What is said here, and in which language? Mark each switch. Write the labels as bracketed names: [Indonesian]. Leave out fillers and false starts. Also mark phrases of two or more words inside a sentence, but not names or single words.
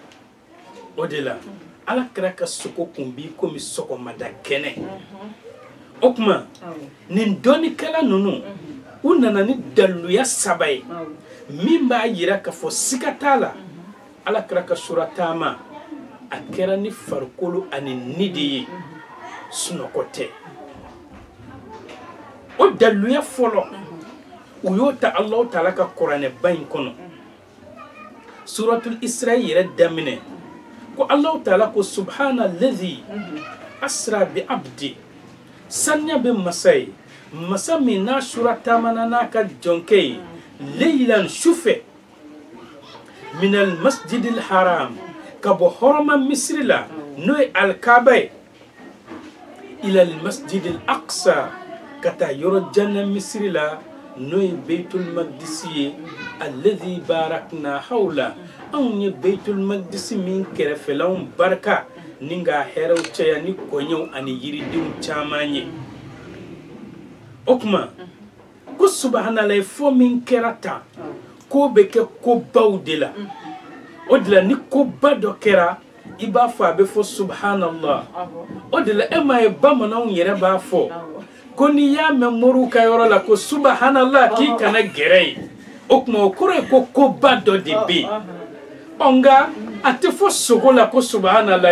[Bambara] o de la ala kira ka sogo kun b'i komi sɔgɔmada kɛnɛ o kuma nin dɔnikɛla ninnu u nana ni daluya saba ye min b'a yira k'a fɔ siga t'a la Alakira ka sura taama a kɛra ni farikolo ani ni de ye sunɔgɔ tɛ o daluya fɔlɔ u y'o ta Alahu Taala ka kuranɛba in kɔnɔ suratul Isra yɛrɛ daminɛ ko Alahu Taala ko [Arabic] سبحان الذي أسرى بعبد [Bambara] sanya be masa ye masa min n'a sura taamana n'a ka jɔnkɛ ye leylan sufɛ [Arabic] من المسجد الحرام [Bambara] ka bɔ hɔrɔma misiri la n'o ye alkaaba ye [Arabic] إلى المسجد الأقصى [Bambara] ka taa yɔrɔ janna misiri la n'o ye [Arabic] بيت المقدس [Bambara] ye [Arabic] الذي باركنا حوله [Bambara] anw ye [Arabic] بيت المقدس [Bambara] min kɛrɛfɛlanw barika ni ka hɛrɛw caya ni kɔɲɛw ani yiridenw caman ye o kuma ko subhanallah fo min kɛra tan ko bɛ kɛ kobaw de la o de la ni koba dɔ kɛra i b'a fɔ a bɛ fɔ subhanallah o de la e ma ye bamananw yɛrɛ b'a fɔ ko n'i y'a mɛn moriw ka yɔrɔ la ko subhanallah k'i kana gɛrɛ ye o kuma o kɔrɔ ye ko koba dɔ de bɛ yen nka a tɛ fɔ sogo la ko subhanallah ye